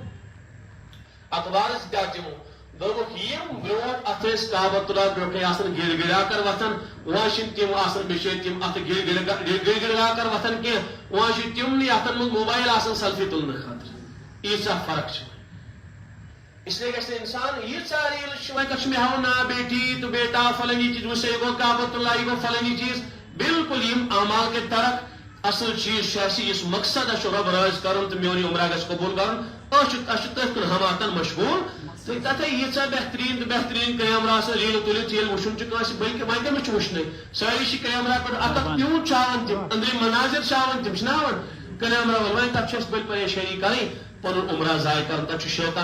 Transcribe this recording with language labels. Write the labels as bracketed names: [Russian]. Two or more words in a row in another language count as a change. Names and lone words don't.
[Kashmiri] اخبارس کیٛاہ دِمو دوٚپُکھ یِم برونٛٹھ اتھ ٲسۍ کعبۃ اللہ برونٛٹھٕے آسان گِل گِلاکر وتھان وۄنۍ چھِنہٕ تِم آسان بِچٲرۍ تِم اتھ گِل گِلاکر وتھان کینٛہہ وۄنۍ چھِ تِمنٕے اتھن منٛز موبایل آسان سیلفی تُلنہٕ خٲطرٕ ییٖژاہ فرق چھِ [Urdu] اس لیے [Kashmiri] گژھِ انسان ییٖژاہ ریٖلہٕ چھِ وۄنۍ کتھ چھُ مےٚ ہاوان نا بیٹی تو بیٹا فلٲنی چیٖز وٕچھ یہِ گوٚو کعبۃ اللہ یہِ گوٚو فلٲنی چیٖز بالکل یم اعمال کے ترک اصل چیز چھِ یُس مقصد چھُ رۄب رٲضۍ کرُن تہٕ میون یہِ عمرہ گژھِ قبوٗل کرُن أسۍ چھِ تٔتھۍ کُن ہماتن مشغوٗل تہٕ تتھے ییٖژاہ بہتریٖن تہٕ بہتریٖن کیمرا آسان ریٖلہٕ تُلِتھ ییٚلہِ وٕچھُن چھُ کٲنٛسہِ بٔلکہِ وۄنۍ کٔمِس چھُ وٕچھنٕے سٲری چھِ کیمرا پٮ۪ٹھ اکھ پیوٗنٛت چھُ ہاوان تِم أنٛدرِم مناظر چھِ ہاوان تِم چھِنہ ہاوان کیمرا وٲلۍ وۄنۍ تتھ چھِ اَسہِ بٔلۍ پریشٲنی کرٕنۍ پنُن عمرہ ضایہِ کرُن تتہِ چھُ شیطان